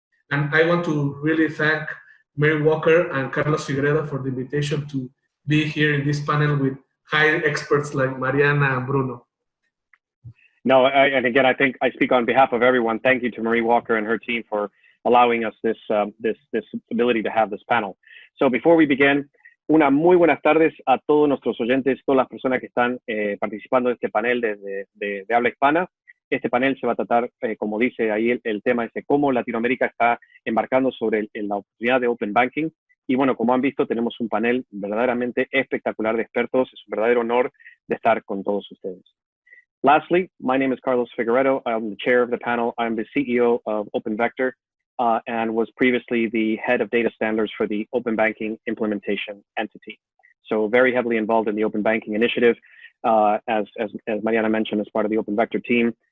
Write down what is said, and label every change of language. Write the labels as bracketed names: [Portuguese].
[English] And I want to really thank Mary Walker and Carlos Figueredo for the invitation to be here in this panel with high experts like Mariana and Bruno. No, and again, I think I speak on behalf of everyone. Thank you to Marie Walker and her team for allowing us this ability to have this panel. So before we begin, [Spanish] una muy buenas tardes a todos nuestros oyentes, todas las personas que están participando de este panel de habla hispana. Este panel se va a tratar, como dice ahí, el tema es de cómo Latinoamérica está embarcando sobre la oportunidad de Open Banking. Y bueno, como han visto, tenemos un panel verdaderamente espectacular de expertos. Es un verdadero honor de estar con todos ustedes. [English] Lastly, my name is Carlos Figueredo. I'm the chair of the panel. I'm the CEO of Open Vector, and was previously the head of data standards for the open banking implementation entity. So very heavily involved in the open banking initiative, as Mariana mentioned, as part of the Open Vector team.